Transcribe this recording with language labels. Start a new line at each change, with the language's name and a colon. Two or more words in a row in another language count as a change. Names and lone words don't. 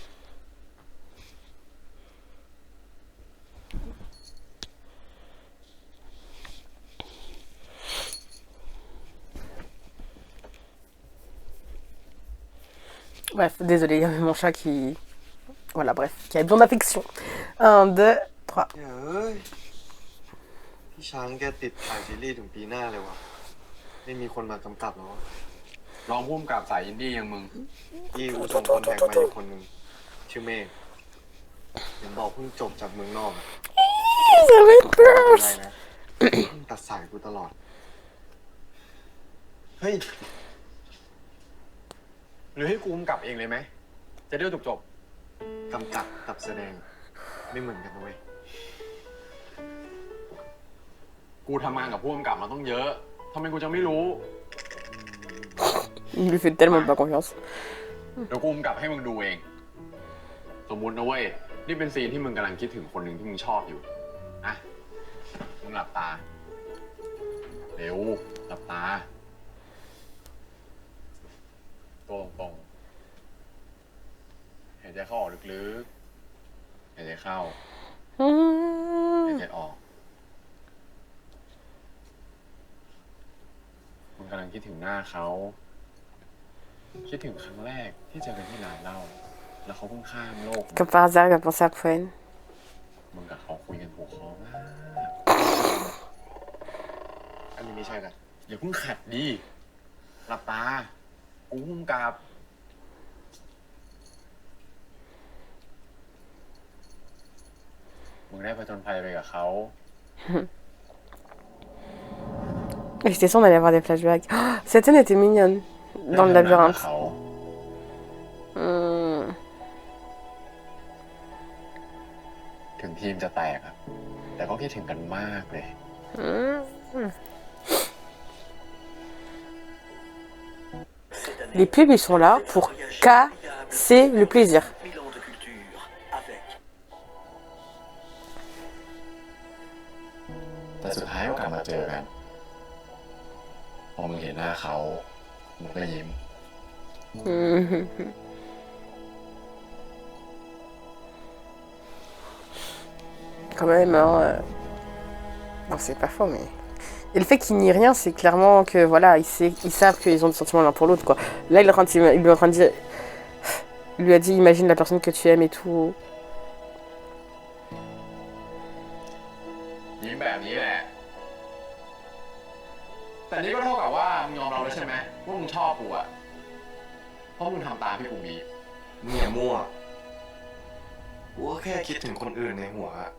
French: Bref, désolé, il y avait mon chat qui... Voilà, bref, qui avait besoin d'affection. 1, 2, 3.
Thai: เฮ้ย พี่ช้างแกติดถ่ายซีรีส์ถึงปีหน้าเลยวะไม่มีคนมากำกับแล้ววะ รองผู้กำกับสายอินดี้อย่างมึง พี่กูส่งคนแข่งมาอีกคนนึงชื่อเมฆเห็นบอกเพิ่งจบจากเมืองนอกอะ
French: J'avais
Thai: ไม่เป็นไร
French: peur.
Thai: นะ ตัดสายกูตลอด เฮ้ย หรือให้กูกำกับเองเลยไหม จะได้จบ กำกับกับแสดงไม่เหมือนกันนะเว้ย ๆกูทำงานกับผู้กำกับมาต้องเยอะทำไมกูจะไม่รู้
French: Il lui fait tellement pas confiance.
Thai: เดี๋ยวกูกำกับให้มึงดูเอง สมมุตินะเว้ย นี่เป็นซีนที่มึงกำลังคิดถึงคนหนึ่งที่มึงชอบอยู่อะมึงหลับตา เร็ว หลับตา ตรงหายใจเข้าออกลึกๆหายใจเข้าหายใจออก มึงกำลังคิดถึงหน้าเขา คิดถึงครั้งแรกที่เจอกันที่ร้านเหล้าแล้วเขาเพิ่งข้ามโลก
French: Comme par hasard, il va penser à Poen.
Thai: มึงกับเขาคุยกันถูกคอมาก อันนี้ไม่ใช่กัน อย่าเพิ่งขัดดีหลับตา กูพุ่งกับ มึงได้ผจญภัยไปกับเขา
French: J'étais sûre d'aller avoir des flashbacks. Oh, cette scène était mignonne. Dans le
Thai: ได้ทำงานกับ
French: labyrinthe.
Thai: เขา ถึงทีมจะแตกอะแต่ก็คิดถึงกันมากเลย
French: Les pubs, ils sont là pour casser le plaisir.
Thai: แต่สุดท้ายก็กลับมาเจอกัน พอมึงเห็นหน้าเขา มึงก็ยิ้ม
French: Quand même, hein, non, c'est pas faux, mais... Et le fait qu'il n'y ait rien, c'est clairement que, voilà, ils savent qu'ils ont des sentiments l'un pour l'autre, quoi. Là, il est en train de dire... Il lui a dit, imagine la personne que tu aimes et tout.
Thai: ยิ้มแบบนี้แหละ แต่นี่ก็เท่ากับว่ามึงยอมเราแล้วใช่ไหมว่ามึงชอบกูอะเพราะมึงทำตามที่กูบีบ มึงอย่ามั่ว กูก็แค่คิดถึงคนอื่นในหัวอะ